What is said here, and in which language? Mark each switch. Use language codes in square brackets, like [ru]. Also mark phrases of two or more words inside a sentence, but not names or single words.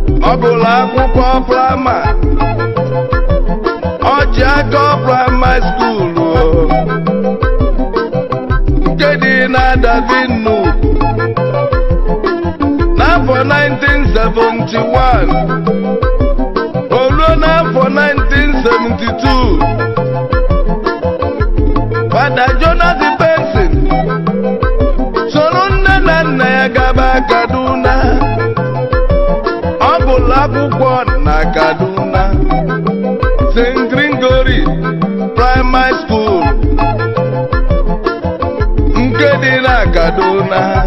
[ig] Ọ gụrụ akwụkwọ prama, ọ ji aka [en] primary school [ig] o, nke dị na Adazi Nnukwu. N'afọ nineteen seventy-one, o ruo n'afọ nineteen seventy-two, Father Jonas Benson soro nne na nna ya gaba Kaduna. Ọ gụrụ akwụkwọ na Kaduna, Saint Gregory Primary School, nke dị na Kaduna.